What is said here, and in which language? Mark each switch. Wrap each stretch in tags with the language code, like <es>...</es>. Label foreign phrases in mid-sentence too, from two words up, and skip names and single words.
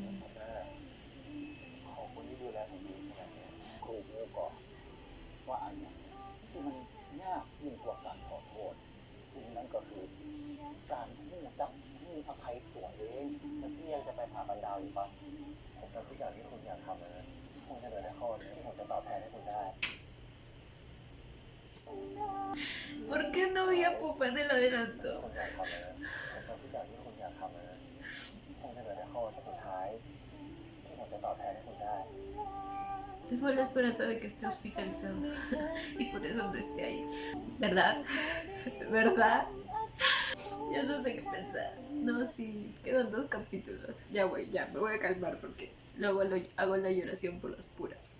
<th>ขอบคุณที่ดูแลผมดีขนาดนี้ครูรู้ก่อนว่าอันเนี้ยที่มันยากยิ่งกว่าการขอโทษสิ่งนั้นก็คือการที่จะให้อภัยตัวเองแล้วพี่ยังจะไปพาบันดาวอยู่ปะผมทำทุกอย่างที่คุณอยากทำนะคงจะเหลือแต่ข้อนี้ที่ผมจะตอบแทนให้คุณได้</th> <es>¿Por qué no vi a Pupa en el adelanto?</es> <th>คุณอยากทำนะผมทำทุกอย่างที่คุณอยากทำนะคงจะเหลือแต่ข้อที่สุดท้ายที่ผมจะตอบแทนให้คุณได้</th> <es>Tengo la esperanza de que esté hospitalizado y por eso no esté ahí. ¿Verdad? ¿Verdad? Yo no sé qué pensar. No, sí, quedan 2 capítulos. Ya voy, ya, me voy a calmar porque luego hago la lloración por las puras.</es>